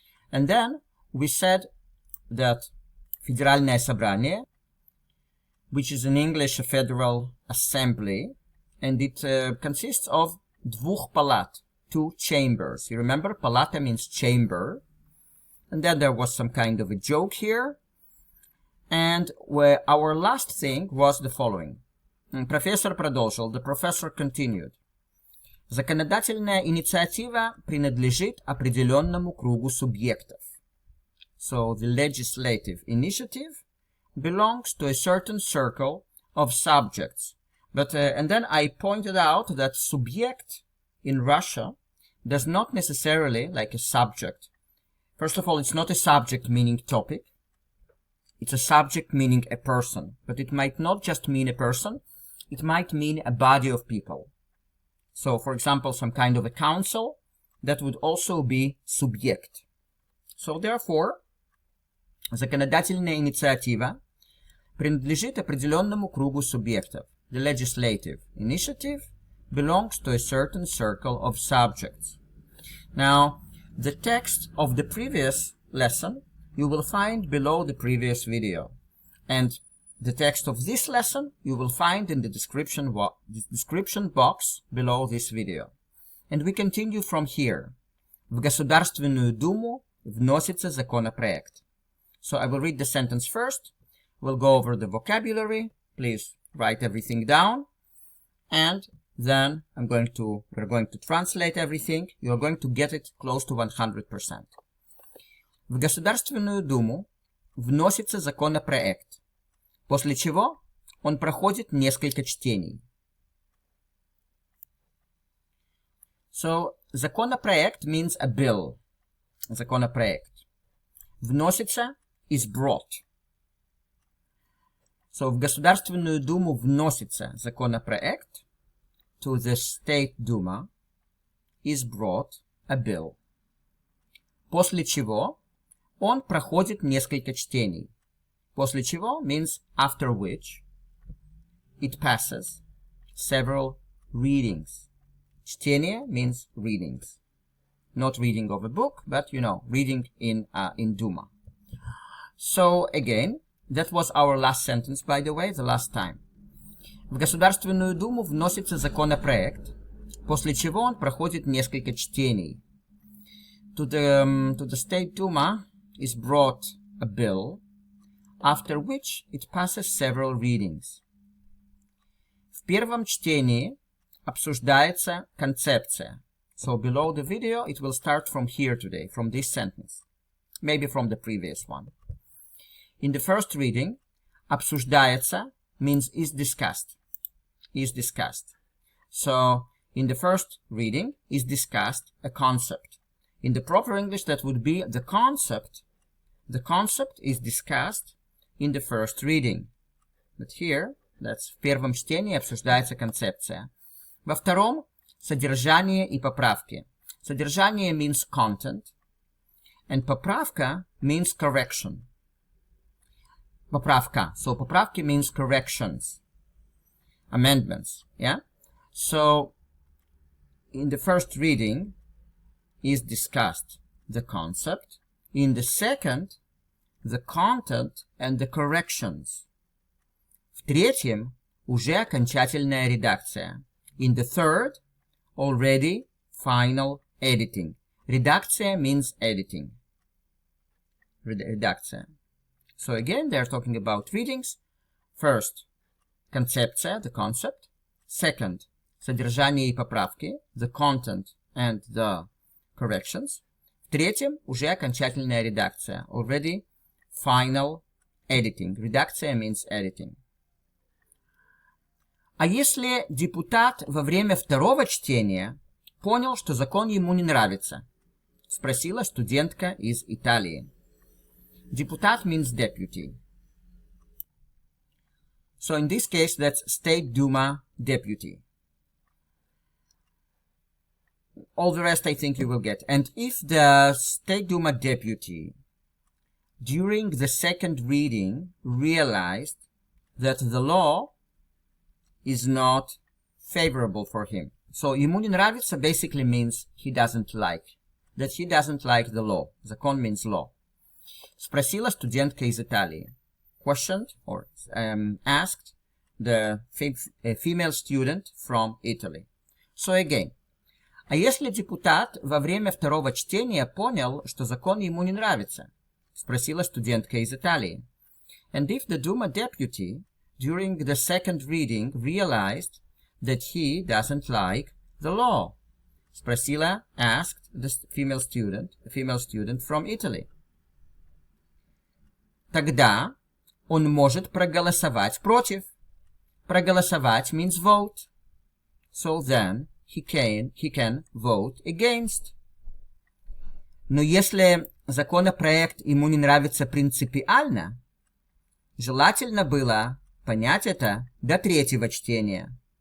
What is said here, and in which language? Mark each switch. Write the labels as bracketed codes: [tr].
[en] And then we said that Федеральное собрание, which is in English a federal assembly, and it consists of [ru] двух палат, [en] two chambers. You remember, палата means chamber. And then there was some kind of a joke here. And our last thing was the following. [ru] Профессор продолжил. [en] The professor continued. [ru] Законодательная инициатива принадлежит определённому кругу субъектов. [en] So the legislative initiative belongs to a certain circle of subjects. But and then I pointed out that subject in Russia does not necessarily like a subject. First of all, it's not a subject meaning topic. It's a subject meaning a person. But it might not just mean a person. It might mean a body of people. So, for example, some kind of a council, that would also be субъект. So, therefore, [ru] законодательная инициатива принадлежит определенному кругу субъектов. [en] The legislative initiative belongs to a certain circle of subjects. Now, the text of the previous lesson you will find below the previous video. And the text of this lesson you will find in the description box below this video. And we continue from here. [ru] В Государственную думу вносится законопроект. [en] So I will read the sentence first. We'll go over the vocabulary. Please write everything down. And then we're going to translate everything. You're going to get it close to 100%. [ru] В Государственную думу вносится законопроект, после чего он проходит несколько чтений. [en] So, законопроект means a bill. [ru] Законопроект. [en] Вносится is brought. [ru] So, в Государственную думу вносится законопроект. [en] To the State Duma is brought a bill. [ru] После чего он проходит несколько чтений. После чего [en] means after which it passes several readings. Чтение means readings. Not reading of a book, but reading in Duma. So again, that was our last sentence, by the way, the last time. [ru] В Государственную думу вносится законопроект, после чего он проходит несколько чтений. [en] To the State Duma is brought a bill, after which it passes several readings. [ru] В первом чтении обсуждается концепция. [en] So below the video, it will start from here today, from this sentence. Maybe from the previous one. In the first reading, обсуждается means is discussed. Is discussed. So, in the first reading, is discussed a concept. In the proper English, that would be the concept. The concept is discussed in the first reading. But here, that's [ru] в первом чтении обсуждается концепция. Во втором — содержание и поправки. [en] Содержание means content, and поправка means correction. [ru] Поправка. [en] So, поправки means corrections. Amendments, yeah? So, in the first reading is discussed the concept. In the second, the content and the corrections. [ru] В третьем уже окончательная редакция. [en] In the third, already final editing. Редакция means editing. [ru] Редакция. [en] So again, they're talking about readings. First, концепция, the concept. Second, [ru] содержание и поправки, [en] the content and the corrections. [ru] В третьем, уже окончательная редакция, [en] already final editing. Редакция means editing. [ru] А если депутат во время второго чтения понял, что закон ему не нравится? Спросила студентка из Италии. [en] Депутат means deputy. So in this case, that's State Duma deputy. All the rest I think you will get. And if the State Duma deputy, during the second reading, realized that the law is not favorable for him. So [ru] ему не нравится [en] basically means he doesn't like. That he doesn't like the law. Закон means law. [ru] Спросила студентка из Италии. [en] Questioned or asked the female student from Italy. So again, [ru] а если депутат во время второго чтения понял, что закон ему не нравится? Спросила студентка из Италии. [en] And if the Duma deputy, during the second reading, realized that he doesn't like the law? Спросила, asked the female student from Italy. [ru] Тогда он может проголосовать против. [en] Проголосовать means vote. So then he can vote against. [ru] Но если законопроект ему не нравится принципиально, желательно было понять это до третьего чтения.